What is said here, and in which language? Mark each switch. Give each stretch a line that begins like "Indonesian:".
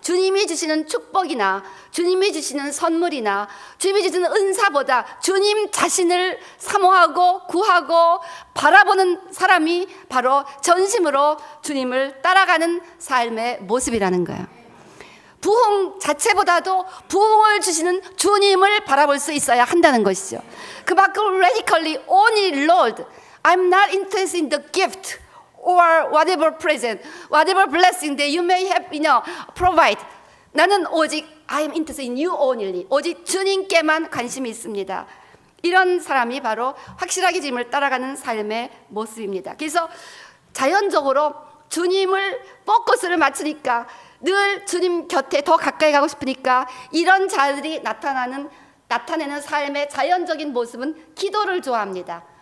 Korean: 주님이 주시는 축복이나 주님이 주시는 선물이나 주님이 주시는 은사보다 주님 자신을 사모하고 구하고 바라보는 사람이 바로 전심으로 주님을 따라가는 삶의 모습이라는 거야. 부흥 자체보다도 부흥을 주시는 주님을 바라볼 수 있어야 한다는 것이죠. 그만큼
English: radically only Lord, I'm not interested in the gift or whatever present, whatever blessing that you may have, provide.
Korean: 나는 오직
English: I am interested in you only.
Korean: 오직 주님께만 관심이 있습니다. 이런 사람이 바로 확실하게 주님을 따라가는 삶의 모습입니다. 그래서 자연적으로 주님을 포커스를 맞추니까 늘 주님 곁에 더 가까이 가고 싶으니까 이런 자들이 나타내는 삶의 자연적인 모습은 기도를 좋아합니다.